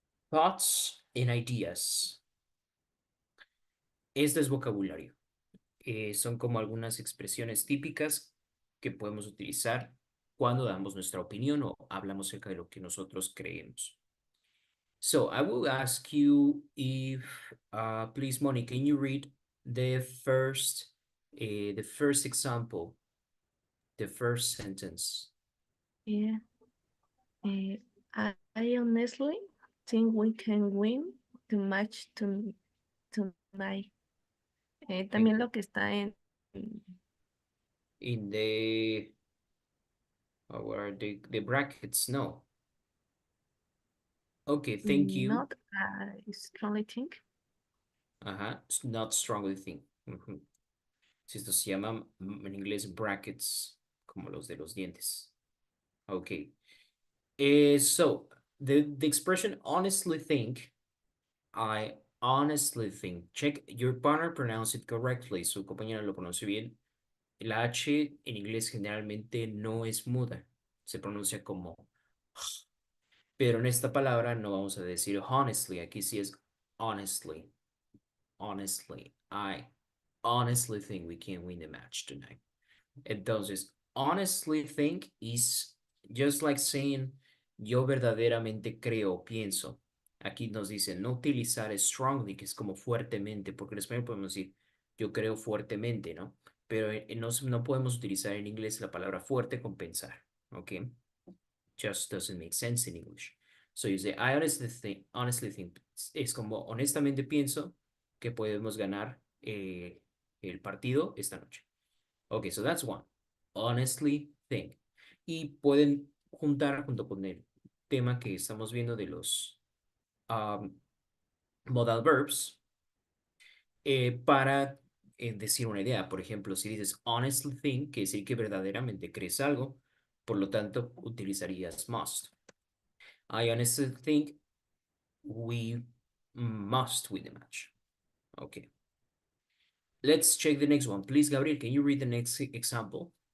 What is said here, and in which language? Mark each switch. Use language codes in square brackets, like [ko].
[en] Thoughts and ideas. [es] Este es vocabulario. Son como algunas expresiones típicas que podemos utilizar cuando damos nuestra opinión o hablamos acerca de lo que nosotros creemos. [en] So I will ask you if, please, Moni, can you read the first example, the first sentence? Yeah. I honestly think we can win the match tonight. [es] También lo que está en [en] the where are the brackets? No. Okay, thank you. Not I strongly think. Not strongly think. [es] Si esto se llama en inglés brackets, como los de los dientes. [en] Okay. So the expression honestly think, I honestly think. Check your partner pronounce it correctly. [es] Su compañera lo pronuncia bien. La H en inglés generalmente no es muda. Se pronuncia como. Pero en esta palabra no vamos a decir honestly. Aquí sí es honestly. Honestly. [en] I honestly think we can win the match tonight. Entonces, honestly think is just like saying [es] yo verdaderamente creo, pienso. Aquí nos dice no utilizar strongly, que es como fuertemente, porque en español podemos decir Yo creo fuertemente, ¿no? Pero no podemos utilizar en inglés la palabra fuerte con pensar, ¿ok? [en] Just doesn't make sense in English. So you say, I honestly think, [es] es como, honestamente pienso que podemos ganar el partido esta noche. [en] Okay, so that's one. Honestly think. [es] Y pueden juntar junto con el tema que estamos viendo de los modal verbs para decir una idea. Por ejemplo, si dices honestly think, quiere decir que verdaderamente crees algo, por lo tanto utilizarías must. [en] I honestly think we must win the match. Okay. Let's check the next one. Please, Gabriel, can you read the next example?